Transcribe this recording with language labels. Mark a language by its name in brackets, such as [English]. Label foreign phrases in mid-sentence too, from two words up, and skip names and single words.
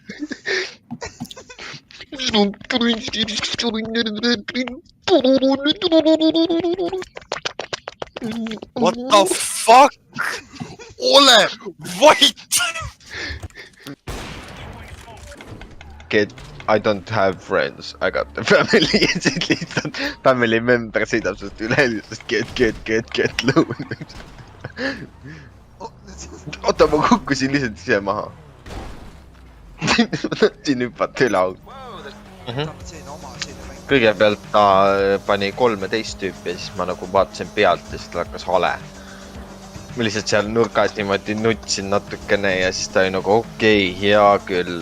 [English] What the fuck? [Estonian] Ole vait! [English] I don't have friends, I got the family. [Estonian] Siis lihtsalt [English] family member [Estonian] sõidab sest üle lihtsalt [English] get low. [Estonian] Oota, ma kukkusin lihtsalt ise maha. Ma tahtsin hüpata üle auto. Kõigepealt ta pani 13 tüüpi ja siis ma nagu vaatasin pealt ja siis ta hakkas hale. Ma lihtsalt seal nurgas niimoodi nutsin natukene ja siis ta oli nagu okei, hea küll.